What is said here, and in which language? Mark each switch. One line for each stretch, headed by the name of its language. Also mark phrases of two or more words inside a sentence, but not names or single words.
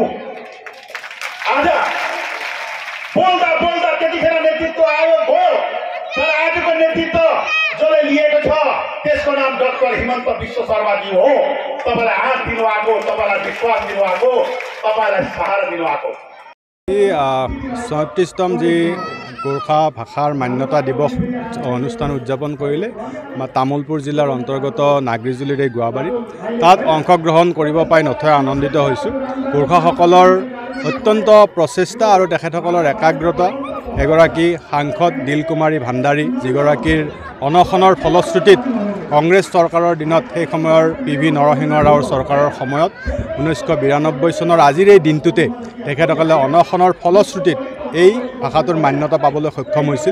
Nepali: आज बोल्दा बोल्दा त्यतिखेर नेतृत्व आयो भयो, तर आजको नेतृत्व जसले लिएको छ त्यसको नाम डाक्टर हिमन्त विश्व शर्माजी हो। तपाईँलाई हात दिनुभएको, तपाईँलाई विश्वास दिनुभएको, तपाईँलाई सहारा दिनुभएको।
Assamese: 37তম যি গোৰ্খা ভাষাৰ মান্যতা দিৱস অনুষ্ঠান উদযাপন কৰিলে তামুলপুৰ জিলাৰ অন্তৰ্গত নাগৰিজুলিৰ এই গোৱাবাৰীত। তাত অংশগ্ৰহণ কৰিব পাই নথৈ আনন্দিত হৈছোঁ। গোৰ্খাসকলৰ অত্যন্ত প্ৰচেষ্টা আৰু তেখেতসকলৰ একাগ্ৰতা, এগৰাকী সাংসদ দিলকুমাৰী ভাণ্ডাৰী যিগৰাকীৰ অনশনৰ ফলশ্ৰুতিত কংগ্ৰেছ চৰকাৰৰ দিনত সেই সময়ৰ PV নৰসিংহ ৰাওৰ চৰকাৰৰ সময়ত 1992 চনৰ আজিৰ এই দিনটোতে তেখেতসকলে অনশনৰ ফলশ্ৰুতিত এই ভাষাটোৰ মান্যতা পাবলৈ সক্ষম হৈছিল।